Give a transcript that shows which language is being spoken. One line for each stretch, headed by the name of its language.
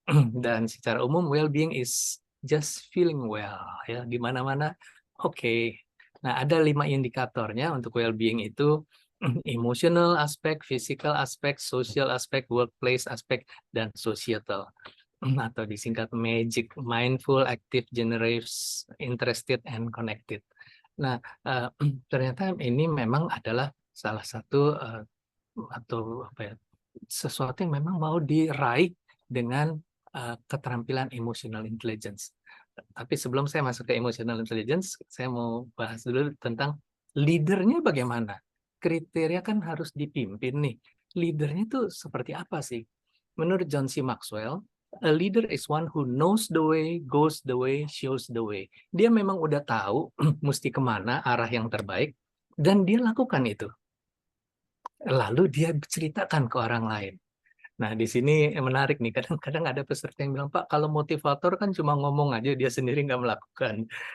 Indonesian: Dan secara umum,
English: well-being is just feeling well.
Indonesian: Ya, di mana-mana, oke. Nah, ada 5 indikatornya untuk well-being itu. Emotional aspek, physical aspek, social aspek, workplace aspek, dan societal. Atau disingkat MAGIC, mindful, active, generous, interested, and connected. Nah, ternyata ini memang adalah salah satu atau apa ya, sesuatu yang memang mau diraih dengan keterampilan emotional intelligence. Tapi sebelum saya masuk ke emotional intelligence, saya mau bahas dulu tentang leadernya bagaimana. Kriteria kan harus dipimpin nih. Leadernya itu seperti apa sih? Menurut John C.
English: Maxwell, a leader is one who knows the way, goes the way, shows the way.
Indonesian: Dia memang udah tahu mesti kemana arah yang terbaik, dan dia lakukan itu. Lalu dia ceritakan ke orang lain. Nah, di sini menarik nih. Kadang-kadang ada peserta yang bilang, Pak, kalau motivator kan cuma ngomong aja, dia sendiri nggak melakukan.